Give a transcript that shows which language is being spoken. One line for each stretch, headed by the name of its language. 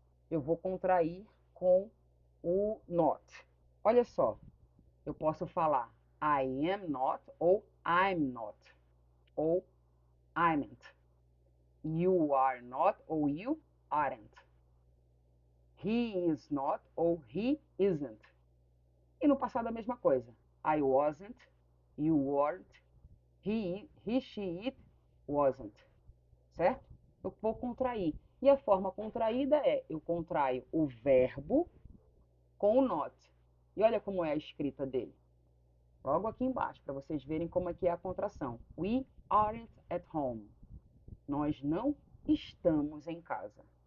Portuguese: Eu vou contrair com o not. Olha só, eu posso falar
English: I am not
Portuguese: ou
English: I'm not
Portuguese: ou
English: I'm''t. You are not ou you aren't. He is not ou he isn't.
Portuguese: E no passado a mesma coisa.
English: I wasn't, you weren't, he, she, it wasn't.
Portuguese: Certo? Eu vou contrair. E a forma contraída é, eu contraio o verbo com o not. E olha como é a escrita dele. Logo aqui embaixo, para vocês verem como é que é a contração.
English: We aren't at home.
Portuguese: Nós não estamos em casa.